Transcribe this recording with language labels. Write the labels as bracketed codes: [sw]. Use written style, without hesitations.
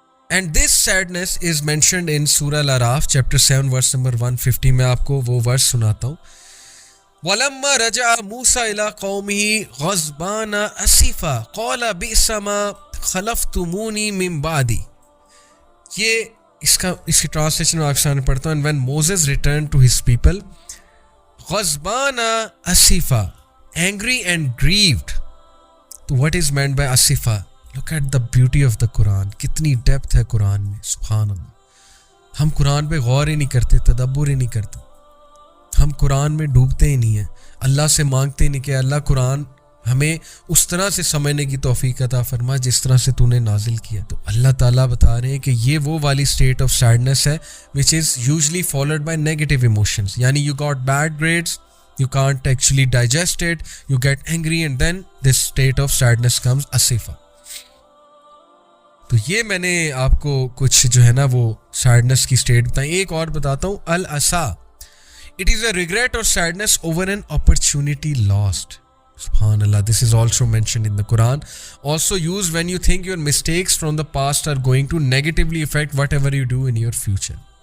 [en] And this sadness is mentioned in سورہ الاعراف chapter 7 verse number 150. [ur] میں آپ کو وہ ورس سناتا ہوں. [ar] وَلَمَّا رَجَعَ مُوسَىٰ إِلَىٰ قَوْمِهِ غَضْبَانَ أَسِفًا قَالَ بِئْسَ مَا خَلَفْتُمُونِي مِن بَعْدِي. [ur] یہ اس کی ٹرانسلیشن میں آپ کے سامنے پڑھتا ہوں. [en] And when Moses returned to his people [ar] غضبان أسفا, [en] angry and grieved. تو what is meant by asifah? Look at the beauty of the Quran. [ur] کتنی ڈیپتھ ہے قرآن میں, سبحان اللہ. ہم قرآن پہ غور ہی نہیں کرتے, تدبر ہی نہیں کرتے, ہم قرآن میں ڈوبتے ہی نہیں ہیں, اللہ سے مانگتے نہیں کہ اللہ قرآن ہمیں اس طرح سے سمجھنے کی توفیق عطا فرما جس طرح سے تو نے نازل کیا. تو اللہ تعالیٰ بتا رہے ہیں کہ یہ وہ والی اسٹیٹ آف سیڈنس ہے [en] which is usually followed by negative emotions. یعنی you got bad grades, you can't actually digest it, you get angry and then this state of sadness comes asifa. [ur] تو یہ میں نے آپ کو کچھ جو ہے نا وہ سیڈنس کی اسٹیٹ بتائیں. ایک اور بتاتا ہوں, الاسا. [en] It is a regret or sadness over an opportunity lost. Subhanallah, this is also mentioned in the Quran. Also used when you think your mistakes from the past are going to negatively affect whatever you do in your future.